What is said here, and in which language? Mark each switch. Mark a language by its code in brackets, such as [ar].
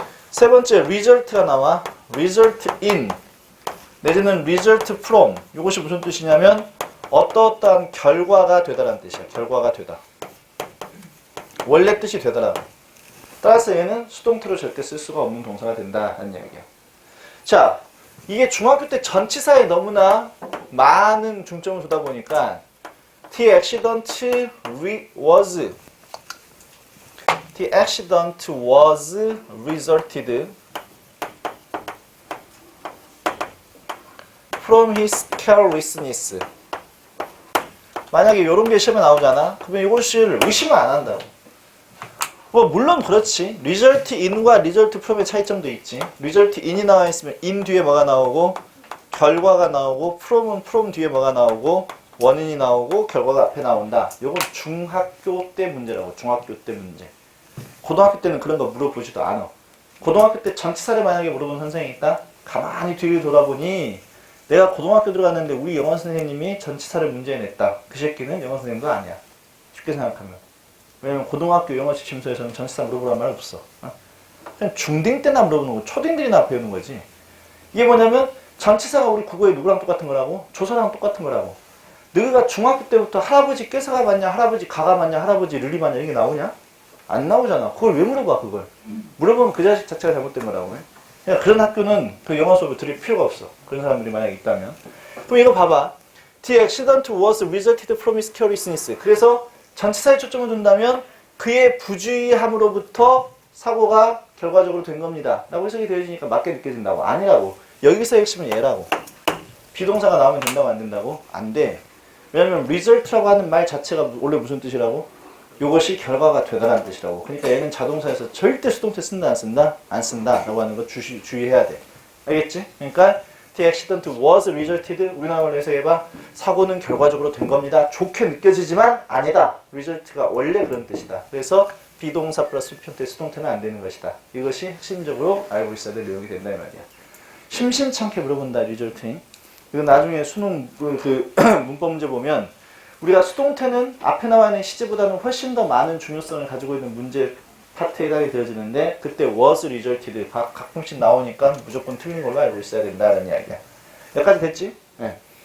[ko] 세 번째 result가 나와. result in 내지는 result from 이것이 무슨 뜻이냐면 어떠어떠한 결과가 되다라는 뜻이야. 결과가 되다. 원래 뜻이 되더라. 따라서 얘는 수동태로 절대 쓸 수가 없는 동사가 된다는 이야기야. 자, 이게 중학교 때 전치사에 너무나 많은 중점을 두다 보니까 [en] The accident was The accident was resulted from his carelessness. [ko] 만약에 이런 게 시험에 나오잖아. 그러면 이것을 의심을 안 한다고. 뭐 물론 그렇지. result in과 result from의 차이점도 있지. result in이 나와 있으면 in 뒤에 뭐가 나오고 결과가 나오고 from은 from 뒤에 뭐가 나오고 원인이 나오고 결과가 앞에 나온다. 이건 중학교 때 문제라고. 중학교 때 문제. 고등학교 때는 그런 거 물어보지도 않아. 고등학교 때 전치사를 만약에 물어본 선생님이 있다? 가만히 뒤를 돌아보니 내가 고등학교 들어갔는데 우리 영어 선생님이 전치사를 문제에 냈다. 그 새끼는 영어 선생님도 아니야. 쉽게 생각하면. 왜냐면 고등학교 영어 지침서에서는 전치사 물어보란 말 없어. 그냥 중딩 때나 물어보는 거고 초딩들이나 배우는 거지. 이게 뭐냐면 전치사가 우리 국어에 누구랑 똑같은 거라고? 조사랑 똑같은 거라고. 너희가 중학교 때부터 할아버지 깨서가 맞냐, 할아버지 가가 맞냐, 할아버지 르리 맞냐 이게 나오냐? 안 나오잖아. 그걸 왜 물어봐 그걸? 물어보면 그 자식 자체가 잘못된 거라고. 그냥 그런 학교는 그 영어 수업을 들을 필요가 없어. 그런 사람들이 만약에 있다면. 그럼 이거 봐봐. [en] The accident was resulted from his carelessness. [ko] 그래서 전치사에 초점을 둔다면 그의 부주의함으로부터 사고가 결과적으로 된 겁니다. 라고 해석이 되어지니까 맞게 느껴진다고. 아니라고. 여기서 핵심은 얘라고. 비동사가 나오면 된다고 안 된다고? 안 돼. 왜냐면 result라고 하는 말 자체가 원래 무슨 뜻이라고? 이것이 결과가 되다라는 뜻이라고. 그러니까 얘는 자동사에서 절대 수동태 쓴다 안 쓴다? 안 쓴다 라고 하는 거 주의해야 돼. 알겠지? 그러니까 [en] The accident was resulted. [ko] 우리나라 원래 해석해봐. 사고는 결과적으로 된 겁니다. 좋게 느껴지지만 아니다. result가 원래 그런 뜻이다. 그래서 비동사 플러스 수평태 수동태는 안 되는 것이다. 이것이 핵심적으로 알고 있어야 될 내용이 된다 이 말이야. 심심찮게 물어본다 resulting. 이거 나중에 수능 그 문법 문제 보면 우리가 수동태는 앞에 나와 있는 시제보다는 훨씬 더 많은 중요성을 가지고 있는 문제 파트에 해당이 되어지는데 그때 was resulted 가끔씩 나오니까 무조건 틀린 걸로 알고 있어야 된다는 이야기야. 여기까지 됐지? 네.